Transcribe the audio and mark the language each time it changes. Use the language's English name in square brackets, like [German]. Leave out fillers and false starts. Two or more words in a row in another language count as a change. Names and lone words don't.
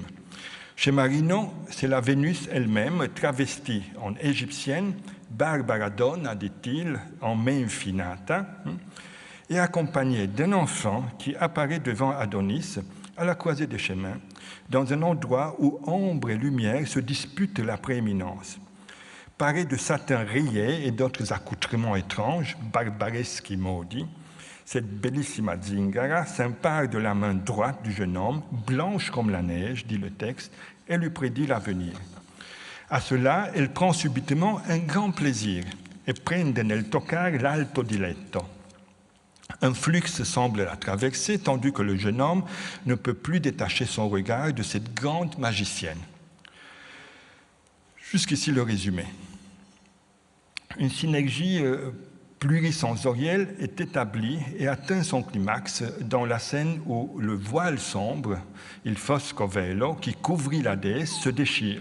[French] Chez Marino, c'est la Vénus elle-même, travestie en égyptienne, [Italian] Barbara Donna, [French] dit-il, en me infinata, et accompagnée d'un enfant qui apparaît devant Adonis à la croisée des chemins, dans un endroit où ombre et lumière se disputent la prééminence. Paré de satin rayé et d'autres accoutrements étranges, barbareschi maudits, cette [Italian] bellissima zingara [French] s'empare de la main droite du jeune homme, blanche comme la neige, dit le texte, et lui prédit l'avenir. À cela, elle prend subitement un grand plaisir et [Italian] prende nel toccare l'alto di letto. [French] Un flux semble la traverser, tandis que le jeune homme ne peut plus détacher son regard de cette grande magicienne. Jusqu'ici le résumé. Une synergie plurisensorielle est établie et atteint son climax dans la scène où le voile sombre, [Italian] il fosco velo, [French] qui couvrit la déesse, se déchire.